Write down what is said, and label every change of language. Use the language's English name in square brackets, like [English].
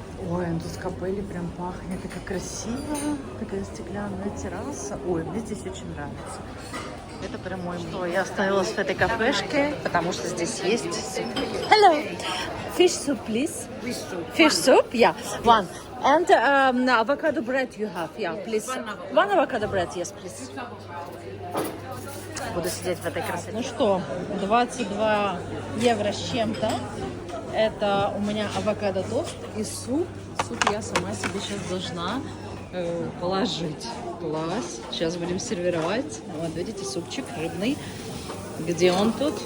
[Russian] Ой, ну тут с капелли прям пахнет. Это как красиво. Такая стеклянная терраса. Ой, мне здесь очень нравится. Это прям мой. Что, я остановилась в этой кафешке, потому что здесь есть суп. [English] Hello! Fish soup, please. Fish soup, yeah. One. And avocado bread you have, yeah, please. One avocado bread, yes, please. [Russian] Буду сидеть в этой красоте. Ну что, 22 евро с чем-то. Это у меня авокадо-тост и суп. Суп я сама себе сейчас должна положить. Класс. Сейчас будем сервировать. Вот, видите, супчик рыбный. Где он тут?